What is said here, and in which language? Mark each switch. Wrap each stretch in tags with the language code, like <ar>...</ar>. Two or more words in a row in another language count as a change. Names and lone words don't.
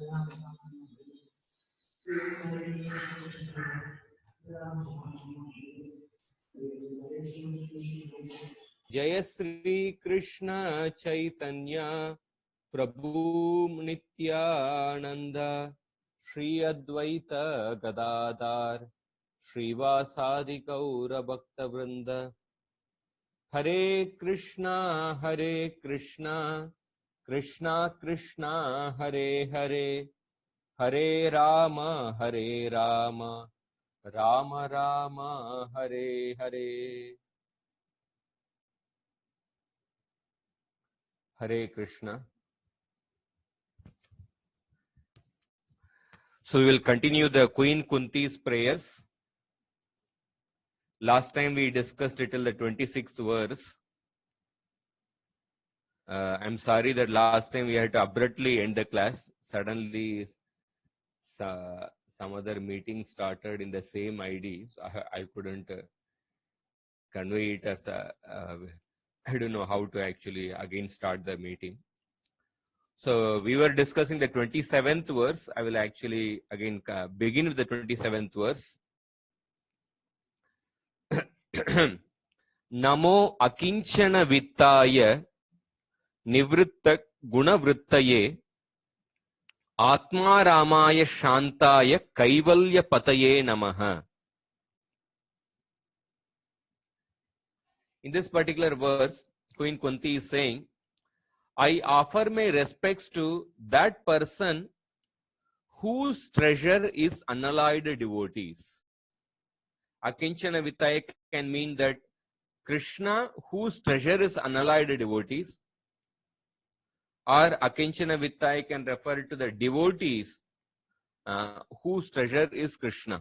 <sa>जय श्री कृष्ण चैतन्य प्रभु नित्यानंद श्री अद्वैत गदाधर श्रीवासादि गौर भक्त वृंद हरे कृष्णा कृष्णा कृष्णा हरे हरे हरे राम राम राम हरे हरे हरे कृष्णा.</sa> <en>So we will continue the Queen Kunti's prayers. Last time we discussed it till the 26th verse. I'm sorry that last time we had to abruptly end the class. Suddenly some other meeting started in the same ID. So I couldn't convey it as I don't know how to actually again start the meeting. So we were discussing the 27th verse. I will actually again begin with the 27th verse.</en> <sa>नमो अकिञ्चन वित्ताय निवृत्त गुणवृत्तये आत्म रामाय शान्ताय कैवल्य पतये नमः.</sa> <en>In this particular verse, Queen Kunti is saying, I offer my respects to that person whose treasure is unalloyed devotees.</en> <sa>अकिञ्चन वित्ताय</sa> <en>can mean that Krishna, whose treasure is unalloyed devotees, or</en> <sa>अकिञ्चन वित्ताय</sa> <en>can refer to the devotees whose treasure is Krishna.</en>